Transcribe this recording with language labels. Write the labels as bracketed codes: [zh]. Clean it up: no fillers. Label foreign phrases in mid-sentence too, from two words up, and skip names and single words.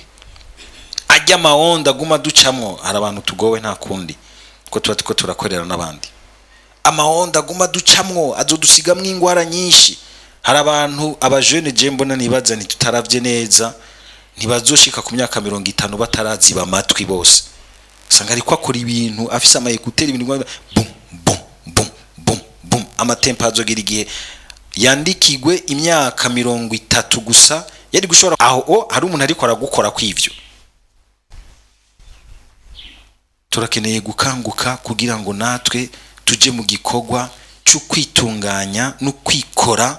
[rn] Ajya amaonda guma ducamwo, hari abantu tugowe nta kundi ko tuba turakorera n'abandi. Amaonda guma ducamwo azodusigamwo ingwara nyinshi. Hari abantu abajene je mbona nibaza ni tutaravye neza, ntibazoshika ku myaka 50 bataraziba amatwi bose. Usanga ariko akora ibintu afise amayekuteri ibintu bum bum bum bum bum, amatempo azogira igihe yandikigwe imyaka 30 gusa yari gushobora aho hari umuntu ariko aragukora kw'ivyo. Turakeneye gukanguka kugira ngo natwe tuje mu gikorwa cyo kwitunganya no kwikora